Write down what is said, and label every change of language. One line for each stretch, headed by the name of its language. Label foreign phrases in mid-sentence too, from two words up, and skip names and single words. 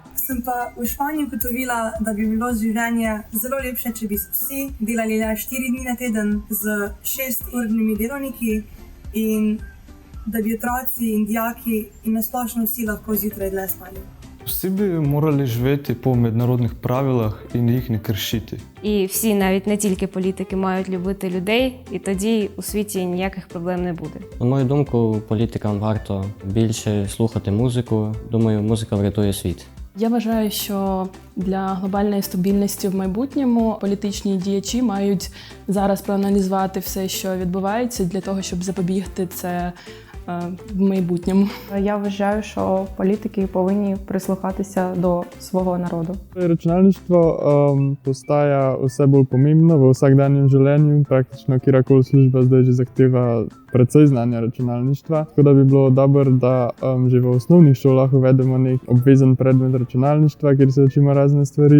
Slovenian: Sem pa v Španiji ugotovila, da bi bilo življenje zelo lepše, če bi vsi delali le 4 dni na teden z 6-urnimi delovniki in da bi otroci in dijaki in nasplošno vsi lahko zjutraj dlje spali. Vsi bi morali živeti
Ukrainian: по міжнародних правилах і їх не кришити. І всі, навіть не тільки політики, мають любити людей, і тоді у світі ніяких проблем не буде. На мою думку, політикам варто більше слухати музику. Думаю, музика врятує світ. Я вважаю, що для глобальної стабільності в майбутньому політичні діячі мають зараз проаналізувати все, що відбувається, для того, щоб запобігти це в майбутньому. Я вважаю, що політики повинні прислухатися до свого народу.
Slovenian: Računalništvo postaja vse bolj pomembno v vsakdanjem življenju. Praktično kjerkoli služba zdaj že zahteva precej znanja računalništva. Tako da bi bilo dobro, da že v osnovnih šolah uvedemo nek obvezen predmet računalništva, kjer se učimo razne stvari.